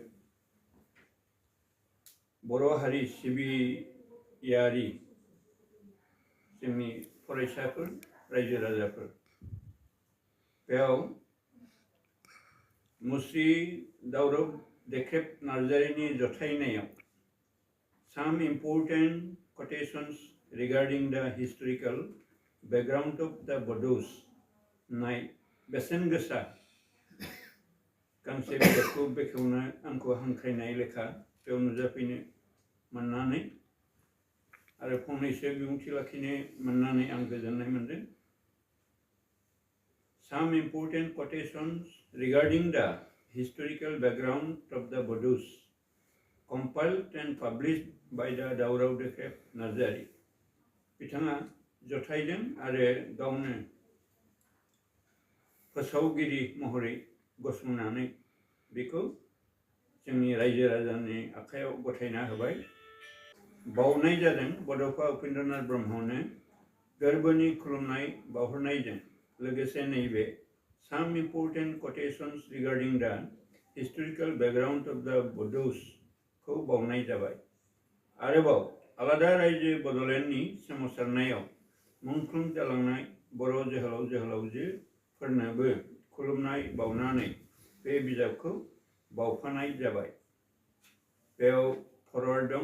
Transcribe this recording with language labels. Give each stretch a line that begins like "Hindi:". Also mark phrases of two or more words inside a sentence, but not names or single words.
Bodo: बर' हारि सिबियारि जोंनि फरायसाफोर रायजो राजाफोर बेयाव मुस्रि दावराव देख्रेब नार्जारिनि जथायनायाव
English: some important quotations regarding the historical background of the bodos
Bodo: नाय बेसेन गोसा गांसे बिजाबखौ बेखेवनो आंखौ हांख्रायनाय लेखा बेयाव नुजाफैनो मोननानै आरो फंनैसो बिबुंथि लाखिनो मोननानै आं गोजोननाय मोनदों।
English: Some important quotations regarding the historical background of the bodos compiled and published by the
Bodo: दावराव देख्रेब नार्जारि बिथाङा जथायदों आरो गावनो फोसावगिरि महरै गसंनानै बेखौ जोंनि रायजो राजानि आखायाव गथायना होबाय। बावनाय जादों बड'फा उपेन्द्रनाथ ब्रह्मनो गोरबोनि खुलुमनाय बावहरनायजों लोगोसे नैबे
English: some important quotations regarding the historical background of the bodos
Bodo: खौ बावनाय जाबाय। आरोबाव आलादा रायजो बड'लेण्डनि सोमावसारनायाव मुंख्लं जालांनाय बर' जोहोलाव जोहोलावजोफोरनोबो खुलुमनाय बावनानै बे बिजाबखौ बावफानाय जाबाय। बेयाव फरवार्ड दं।